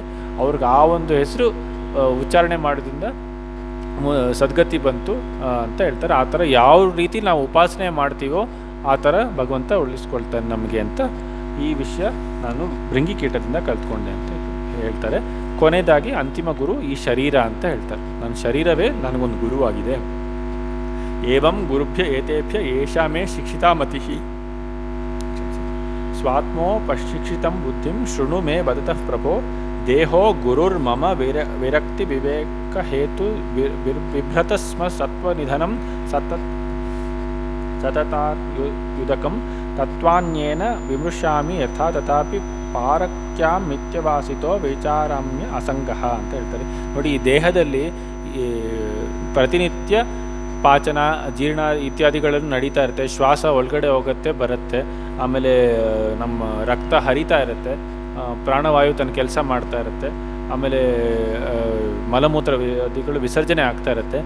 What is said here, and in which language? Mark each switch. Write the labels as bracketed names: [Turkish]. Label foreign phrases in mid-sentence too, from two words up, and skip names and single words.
[Kannada] ಅವ್ರಿಗೆ ಆ ಒಂದು ಹೆಸರು ಉಚ್ಚಾರಣೆ ಮಾಡೋದ್ರಿಂದ ಸದ್ಗತಿ ಬಂತು ಅಂತ ಹೇಳ್ತಾರೆ. ಆ ಥರ ಯಾವ ರೀತಿ ನಾವು ಉಪಾಸನೆ ಮಾಡ್ತೀವೋ ಆ ಥರ ಭಗವಂತ ಉಳಿಸ್ಕೊಳ್ತಾನೆ ನಮಗೆ ಅಂತ ಈ ವಿಷಯ ನಾನು ಭೃಂಗಿಕೀಟದಿಂದ ಕಲ್ತ್ಕೊಂಡೆ ಅಂತ ಹೇಳ್ತಾರೆ. ಕೊನೆಯದಾಗಿ ಅಂತಿಮ ಗುರು ಈ ಶರೀರ ಅಂತ ಹೇಳ್ತಾರೆ. ನನ್ನ ಶರೀರವೇ ನನಗೊಂದು ಗುರುವಾಗಿದೆ. [Sanskrit] ಏವಂ ಗುರುಭ್ಯ ಏತೇಭ್ಯ ಏಷಾ ಮೇ ಶಿಕ್ಷಿತಾ ಮತಿ ಸ್ವಾತ್ಮೋ ಪಶಿಕ್ಷಿತಂ ಬುದ್ಧಿಂ ಶೃಣು ಮೇ ವದತಃ ಪ್ರಭೋ ದೇಹೋ ಗುರುರ್ಮಮ ವಿರಕ್ತಿ ವಿವೇಕ ಹೇತು ಬಿಭ್ರತ ಸ್ಮ ಸತ್ವನಿಧನಂ ಸತತಾಯುದಕಂ ತತ್ವಾನ್ಯೇನ ವಿಮೃಶಾಮಿ ಯಥಾ ತಥಾಪಿ ಪಾರಕ್ಯಾಂ ಮಿಥ್ಯವಾಸಿತೋ ವಿಚಾರಾಮ್ಯ ಅಸಂಗಃ [Kannada] ಅಂತ ಹೇಳ್ತಾರೆ. ನೋಡಿ, ಈ ದೇಹದಲ್ಲಿ ಪ್ರತಿನಿತ್ಯ ಪಾಚನ ಜೀರ್ಣ ಇತ್ಯಾದಿಗಳನ್ನು ನಡೀತಾ ಇರುತ್ತೆ. ಶ್ವಾಸ ಒಳಗಡೆ ಹೋಗುತ್ತೆ ಬರುತ್ತೆ, ಆಮೇಲೆ ನಮ್ಮ ರಕ್ತ ಹರಿತಾ ಇರುತ್ತೆ, ಪ್ರಾಣವಾಯು ತನ್ನ ಕೆಲಸ ಮಾಡ್ತಾ ಇರುತ್ತೆ, ಆಮೇಲೆ ಮಲಮೂತ್ರ ಅದಿಗಳು ವಿಸರ್ಜನೆ ಆಗ್ತಾ ಇರುತ್ತೆ.